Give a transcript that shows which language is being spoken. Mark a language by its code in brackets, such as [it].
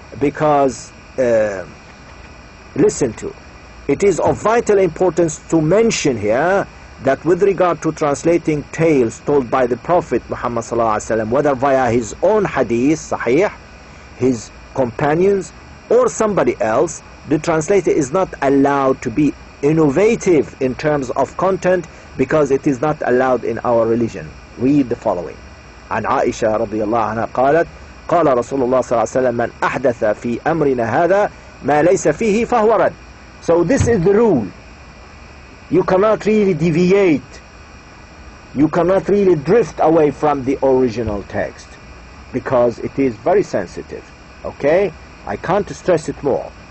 [en] Because listen to, it is of vital importance to mention here that with regard to translating tales told by the Prophet Muhammad sallallahu alaihi wasallam, whether via his own hadith sahih, his companions, or somebody else, the translator is not allowed to be innovative in terms of content, because it is not allowed in our religion. Read the following. [ar] عن عائشة رضي الله عنها قالت قال رسول الله صلى الله عليه وسلم من أحدث في أمرنا هذا ما ليس فيه فهو رد. [en] So this is the rule. You cannot really deviate, you cannot really drift away from the original text, because it is very sensitive. Okay, I can't stress it more.